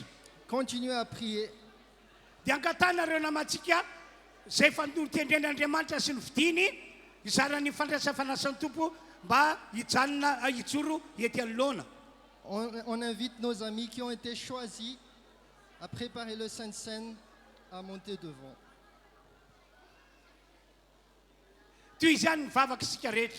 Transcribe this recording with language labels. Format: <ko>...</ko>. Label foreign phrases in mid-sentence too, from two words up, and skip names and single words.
<fr>Continuez à prier.</fr> <mg>Dia angatanareo namantsika zay fanotendren'Andriamanitra sy ny vidiny izarany fandraisa fanasan'ny tompo mba hijanona hijoro ety anoloana.</mg> <fr>On invite nos amis qui ont été choisis à préparer le Sainte Seine à monter devant.</fr> <mg>Toy izany mivavaka isika rehetra.</mg>